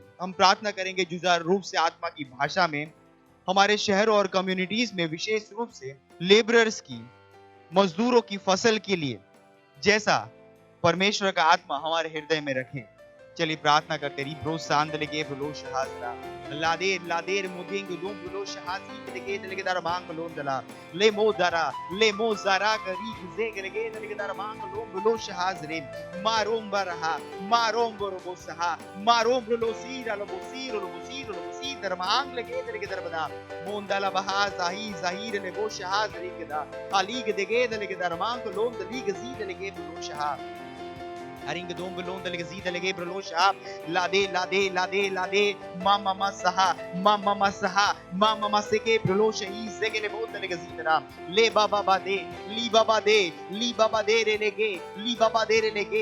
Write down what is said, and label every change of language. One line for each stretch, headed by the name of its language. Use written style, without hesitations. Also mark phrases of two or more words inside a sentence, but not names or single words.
Hindi: हम प्रार्थना करेंगे जुझारू रूप से आत्मा की भाषा में, हमारे शहरों और कम्युनिटीज में विशेष रूप से लेबरर्स की, मजदूरों की फसल के लिए जैसा परमेश्वर का आत्मा हमारे हृदय में रखे। चलिए प्रार्थना करते रही। ब्रो सांद लगे ब्रो शहाजरा लादेर लादेर मुदेंगे दो ब्रो शहाजी लगे लगे दर मांग लो दला ले मो जरा करी गुजे लगे लगे दर मांग लो ब्रो शहाजरे मारोम बरहा मारोम बरो सहा मारोम ब्रो सीर लो सीर दर मांग लगे लगे दर बदा मोंदला बहा जाहिर ले बो शहाजरे केदा अली लगे लगे दर मांग लो दली गजी लगे ब्रो शहा हरिंग दोम बलों दलगे जी दलगे ब्रलोशा लादे लादे लादे लादे मामा सहा सेके ब्रलोश ई सेके ले बहुत दलगे जी तरह ले बाबा बादे ली बाबा दे रे लेगे ली बाबा दे रे